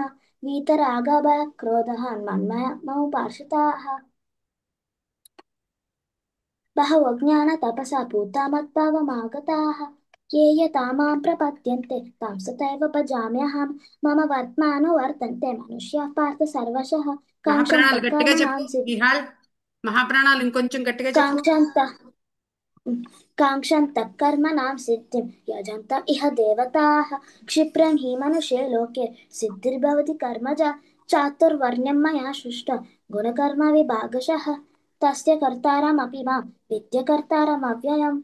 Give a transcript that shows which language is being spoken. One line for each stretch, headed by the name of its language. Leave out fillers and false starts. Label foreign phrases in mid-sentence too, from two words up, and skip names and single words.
Sanskrit: वीतरागभयक्रोधः मन्मयोपाश्रिताः बहवो ज्ञानतपसा पूता मत्भावमागताः. ये यथा मां प्रपद्यन्ते तां तथैव भजाम्यहम्. मम वर्त्मानुवर्तन्ते मनुष्याः पार्थ सर्वशः
Telugu: మహాప్రాణాలు
Sanskrit: काङ्क्षन्तः
Telugu: గట్టిగా చెప్పు
Sanskrit: कर्मणां
Telugu: నిహాల్. మహాప్రాణాలు ఇంకొంచెం గట్టిగా చెప్పు.
Sanskrit: काङ्क्षन्तः काङ्क्षन्तः कर्मणां सिद्धिं यजन्त इह देवताः. क्षिप्रं हि मनुष्ये लोके सिद्धिर्भवति कर्मजा चातुर्वर्ण्यं मया सृष्टं गुणकर्मविभागशः. तस्य कर्तारमपि मां विद्य कर्तारमव्ययम्.